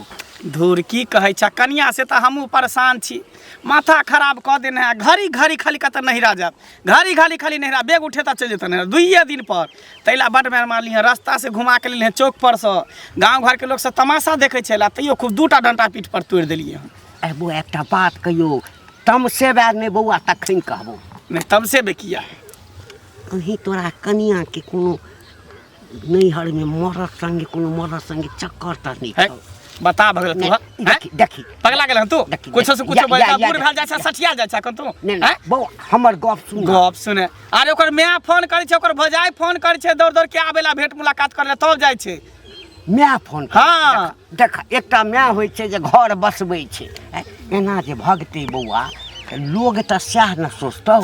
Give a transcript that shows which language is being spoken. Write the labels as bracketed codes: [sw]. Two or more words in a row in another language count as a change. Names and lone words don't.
[mai] धूर की कहै छ कनिया से त हमहू परेशान छी माथा खराब क देने है घड़ी खाली कत नहिरा जाब घड़ी खाली नहिरा बेग उठेता चल जेता नहिरा 2 दिन पर तैला बड मार मारली है रास्ता से घुमा के लिए चौक पर से गांव घर के लोग सब तमाशा देखे छला तैयो खूब 2टा डंटा पीठ पर तोड़ देलिए हम ए बो एकटा बात कहियो तम से बैर ने बौआ तखन कहबो नहीं तब से बेकिया कहीं तोरा कनिया के कोनो नैहर में मरद संगे चक्कर त नहीं है छौ बता भगल तू देखी पगला गेल तू देखी, कुछ से कुछ या, बोलता या, बूढ़ भेल जाय छ सठिया जाय छ कन तू नहीं बौआ हमर गप सुन गप सुने अरे ओकर माय फोन करै छै ओकर भजाई फोन करै छै दौड़ के आबेला भेंट मुलाकात करे तब जाय छै माय फोन हाँ। देख एकटा माय होइ छै जे घर बसबै छै एना जे भगते बौआ लोग त सएह न सोचतौ